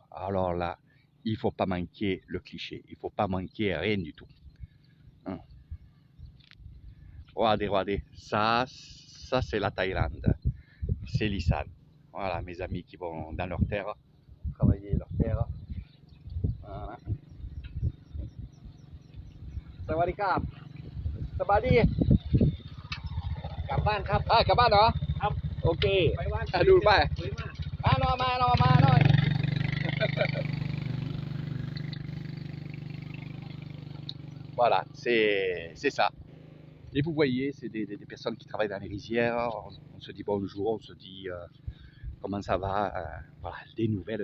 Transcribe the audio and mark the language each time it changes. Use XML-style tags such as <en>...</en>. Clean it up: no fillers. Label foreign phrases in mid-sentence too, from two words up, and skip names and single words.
<fr>Alors là, il ne faut pas manquer le cliché. Il ne faut pas manquer rien du tout. Hein. Regardez. Ça c'est la Thaïlande. C'est l'Isan. Voilà, mes amis qui vont dans leur terre, travailler leur terre. Voilà.</fr> <th>สวัสดีครับ. Sabadi. กลับบ้านครับ Ah, กลับบ้านเหรอ ครับ โอเค ไปบ้าน ดูไป สวยมาก มาหน่อย</th> <fr>Voilà, c'est ça. Et vous voyez, c'est des personnes qui travaillent dans les rizières. On se dit bonjour, on se dit comment ça va. Voilà, des nouvelles.</fr>